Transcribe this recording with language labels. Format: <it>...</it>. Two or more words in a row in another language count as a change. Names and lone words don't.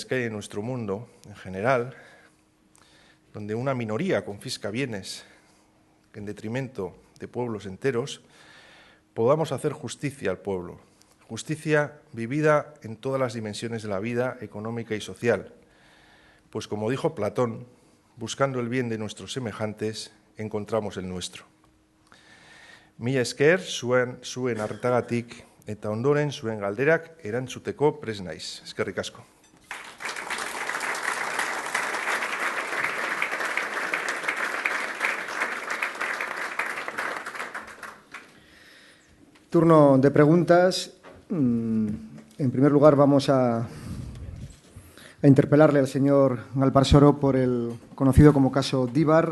<es>que hay en nuestro mundo en general, donde una minoría confisca bienes en detrimento de pueblos enteros, podamos hacer justicia al pueblo, justicia vivida en todas las dimensiones de la vida económica y social, pues como dijo Platón, buscando el bien de nuestros semejantes, encontramos el nuestro.</es> <eu>Mila esker, zuen arretagatik, eta ondoren zuen galderak erantzuteko prest naiz. Eskerrik asko.</eu> <es>Turno de preguntas. En primer lugar, vamos a interpelarle al señor Galparsoro por el conocido como caso Díbar.</es>